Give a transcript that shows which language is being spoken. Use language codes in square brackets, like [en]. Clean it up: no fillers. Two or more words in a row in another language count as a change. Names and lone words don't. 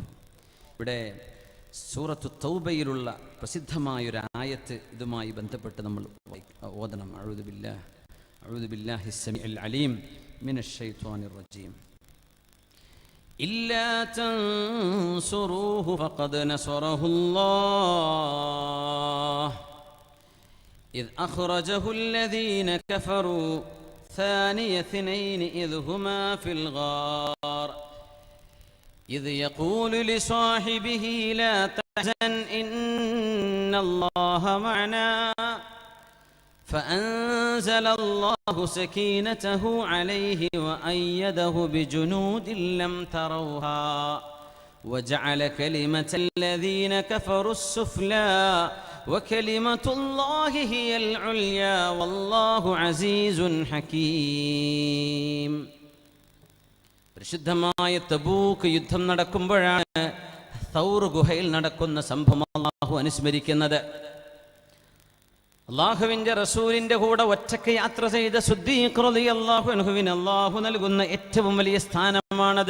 [ml] ഇവിടെ സൂറത്തു തൗബയിലുള്ള പ്രസിദ്ധമായൊരു ആയത്ത് ഇതുമായി ബന്ധപ്പെട്ട് നമ്മൾ ഓതണം. [ar] أعوذ بالله السميع العليم من الشيطان الرجيم. إلا تنصروه فقد نصره الله إذ أخرجه الذين كفروا ثاني اثنين إذ هما في الغار إذ يقول لصاحبه لا تحزن إن الله معنا فأنزل الله سكينته عليه وأيده بجنود لم تروها وجعل كلمة الذين كفروا السفلى وكلمة الله هي العليا والله عزيز حكيم. [ml] പരിശുദ്ധമായ തബൂക്ക് യുദ്ധം നടക്കുമ്പോഴാണ് സൗർ ഗുഹയിൽ നടക്കുന്ന സംഭവം അല്ലാഹു അനുസ്മരിക്കുന്നത്. അല്ലാഹുവിൻ്റെ റസൂലിൻ്റെ കൂടെ ഒറ്റയ്ക്ക് യാത്ര ചെയ്ത സിദ്ദീഖ് റളിയല്ലാഹു അൻഹുവിന് അല്ലാഹു നൽകുന്ന ഏറ്റവും വലിയ സ്ഥാനമാണത്.